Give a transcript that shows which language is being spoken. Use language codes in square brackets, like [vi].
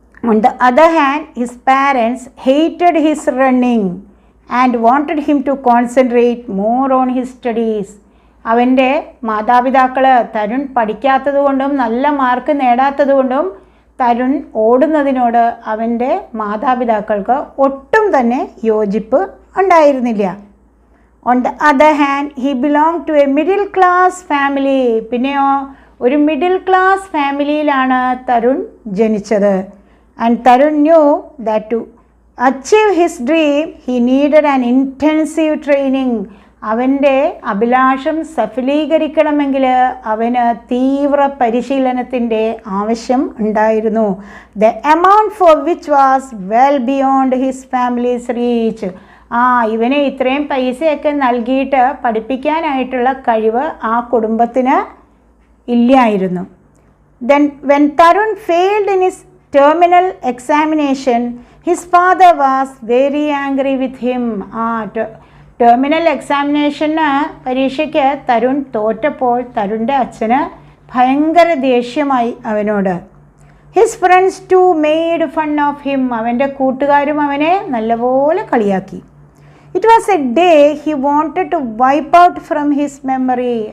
[en] On the other hand, his parents hated his running and wanted him to concentrate more on his studies. [ml] അവൻ്റെ മാതാപിതാക്കൾ തരുൺ പഠിക്കാത്തത് കൊണ്ടും നല്ല mark നേടാത്തത് കൊണ്ടും തരുൺ ഓടുന്നതിനോട് അവൻ്റെ മാതാപിതാക്കൾക്ക് ഒട്ടും തന്നെ യോജിപ്പ് ഉണ്ടായിരുന്നില്ല. [en] On the other hand, he belonged to a middle class family. [ml] പിന്നെയോ ഒരു മിഡിൽ ക്ലാസ് ഫാമിലിയിലാണ് തരുൺ ജനിച്ചത്. [en] And Tarun knew that to achieve his dream, he needed an intensive training. [ml] അവൻ്റെ അഭിലാഷം സഫലീകരിക്കണമെങ്കിൽ അവന് തീവ്ര പരിശീലനത്തിൻ്റെ ആവശ്യം ഉണ്ടായിരുന്നു. [en] The amount for which was well beyond his family's reach. [ml] ഇവനെ ഇത്രയും പൈസയൊക്കെ നൽകിയിട്ട് പഠിപ്പിക്കാനായിട്ടുള്ള കഴിവ് ആ കുടുംബത്തിന് ഇല്ലായിരുന്നു. [en] Then when Tarun failed in his terminal examination, his father was very angry with him. [ml] Terminal എക്സാമിനേഷന് പരീക്ഷയ്ക്ക് തരുൺ തോറ്റപ്പോൾ തരുണിൻ്റെ അച്ഛന് ഭയങ്കര ദേഷ്യമായി അവനോട്. [en] His friends too made fun of him. [ml] അവൻ്റെ കൂട്ടുകാരും അവനെ നല്ലപോലെ കളിയാക്കി. [en] It was a day he wanted to wipe out from his memory.